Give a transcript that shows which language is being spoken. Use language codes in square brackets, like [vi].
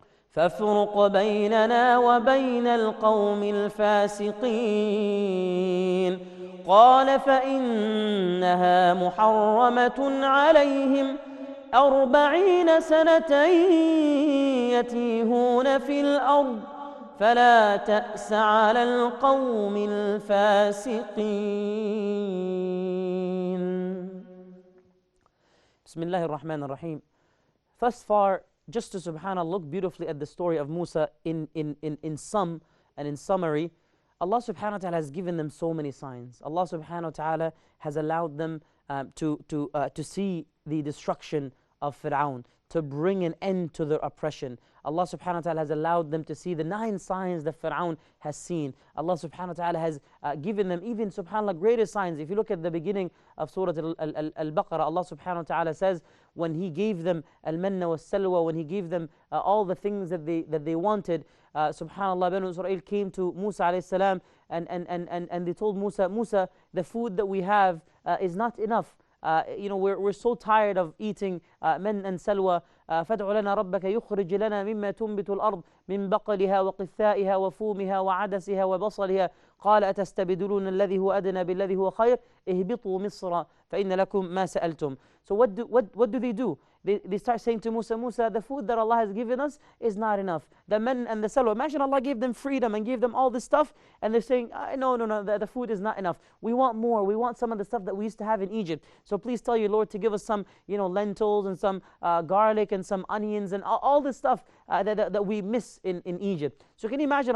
[ar] فافرق بيننا وبين القوم الفاسقين قال فإنها محرمة عليهم 40 سنة يتيهون في الأرض فلا تأس على القوم الفاسقين. بسم الله الرحمن الرحيم. [en] Thus far, just to subhanAllah look beautifully at the story of Musa in sum and in summary, Allah subhanahu wa ta'ala has given them so many signs. Allah subhanahu wa ta'ala has allowed them to see the destruction of Fir'aun, to bring an end to their oppression. Allah subhanahu wa ta'ala has allowed them to see the 9 signs that Fir'aun has seen. Allah subhanahu wa ta'ala has given them even subhanAllah greater signs. If you look at the beginning of Surah Al-Baqarah, Allah subhanahu wa ta'ala says when He gave them al-manna was-salwa, when He gave them all the things that they wanted, subhanAllah, Banu Israel came to Musa alayhi salam and they told Musa, the food that we have is not enough. We're so tired of eating [ar] من and سلوى فادع لنا ربك يخرج لنا مما تنبت الأرض من بقلها وقثائها وفومها وعدسها وبصلها قال أتستبدلون الذي هو أدنى بالذي هو خير اهبطوا مصر فإن لكم ما سألتم. [en] So what do they do? They start saying to Musa, Musa, the food that Allah has given us is not enough. The men and the salwa, imagine Allah gave them freedom and gave them all this stuff, and they're saying, no, the food is not enough. We want more. We want some of the stuff that we used to have in Egypt. So please tell your Lord to give us some, lentils and some garlic and some onions and all this stuff that we miss in Egypt. So can you imagine?